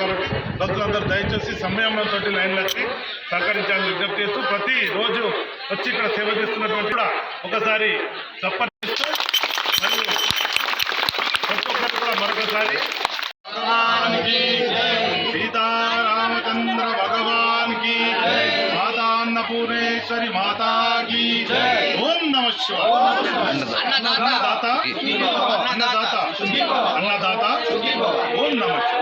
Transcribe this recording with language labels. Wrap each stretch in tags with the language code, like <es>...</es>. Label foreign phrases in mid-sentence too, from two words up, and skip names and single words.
<te>కాబట్టి భక్తులందరూ దయచేసి సమయంలో లైన్లో వచ్చి సహకరించాలని విజ్ఞప్తి చేస్తూ ప్రతి రోజు వచ్చి ఇక్కడ సేవ చేస్తున్నటువంటి కూడా ఒకసారి చప్పరిస్తూ మరియు ప్రతి ఒక్కరు కూడా మరొకసారి సీతారామచంద్ర భగవాన్ కి మాతా అన్నపూర్ణేశ్వరి మాతా की</te> <sa>ओम नमः शिवाय। अन्नदाता अन्नदाता अन्नदाता ओम नमः</sa>